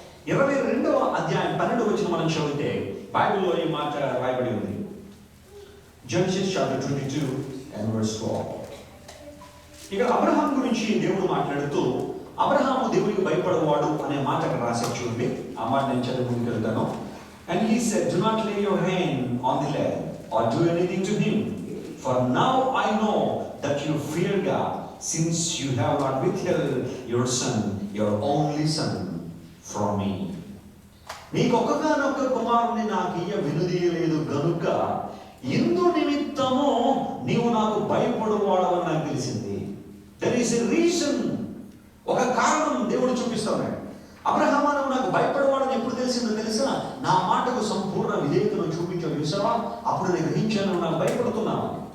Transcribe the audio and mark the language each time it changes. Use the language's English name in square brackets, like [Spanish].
[Telugu] 22వ అధ్యాయం 12వ వచనం మనం చదివితే బైబిల్లో ఈ మాట రాయబడి ఉంది. [English] Genesis chapter 22 and verse 12. [Telugu] ఇక అబ్రహాం గురించి దేవుడు మాట్లాడుతూ, అబ్రహాము దేవుడికి భయపడవాడు అనే మాట అక్కడ రాశారు చూడండి. ఆ మాట నేను చదివి ముందుకెళ్తాను. [English] And he said, do not lay your hand on the lad or do anything to him, for now I know that you fear God, since you have not withheld your son, your only son, from me. [Telugu] నీకు ఒక్కగానొక్క కుమారుని నాకు ఇయ్య వినుదీయలేదు గనుక ఇందు నిమిత్తము నీవు నాకు భయపడువాడవని నాకు తెలిసింది. [English] there is a reason, [Telugu] ఒక కారణం దేవుడు చూపిస్తున్నాడు. అబ్రహాము నువ్వు నాకు భయపడవాడని ఎప్పుడు తెలిసిందో తెలుసా? నా మాటకు సంపూర్ణ విధేయతను చూపించావు చూసావా, అప్పుడు నేను గ్రహించాను నాకు భయపడుతున్నావు.